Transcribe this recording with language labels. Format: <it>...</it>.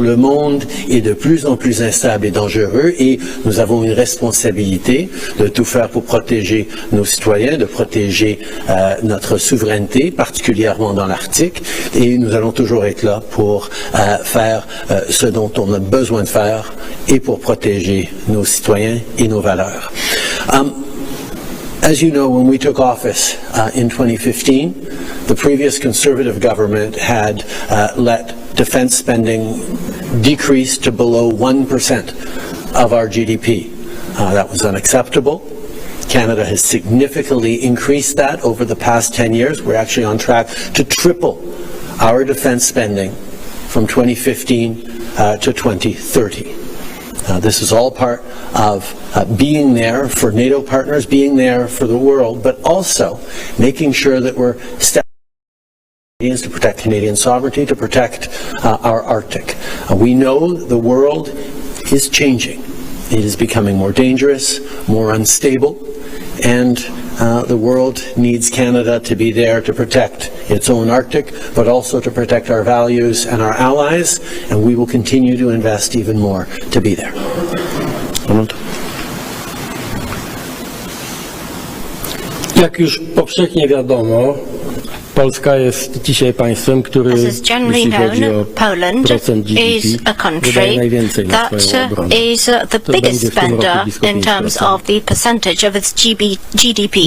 <fr>Le monde est de plus en plus instable et dangereux et nous avons une responsabilité de tout faire pour protéger nos citoyens, de protéger notre souveraineté, particulièrement dans l'Arctique, et nous allons toujours être là pour faire ce dont on a besoin de faire et pour protéger nos citoyens et nos valeurs.</fr> <en>As you know, when we took office in 2015, the previous Conservative government had let defense spending decrease to below 1% of our GDP. That was unacceptable. Canada has significantly increased that over the past 10 years. We're actually on track to triple our defense spending from 2015 to 2030. This is all part of being there for NATO partners, being there for the world, but also making sure that we're to protect Canadian sovereignty, to protect our Arctic. We know the world is changing. It is becoming more dangerous, more unstable, and the world needs Canada to be there to protect its own Arctic, but also to protect our values and our allies, and we will continue to invest even more to be there.</en> <pl>Jak już powszechnie wiadomo, Polska jest dzisiaj państwem, który, jeśli chodzi o procent GDP, wydaje najwięcej na swoją obronę. To będzie w tym roku blisko 5%.</pl>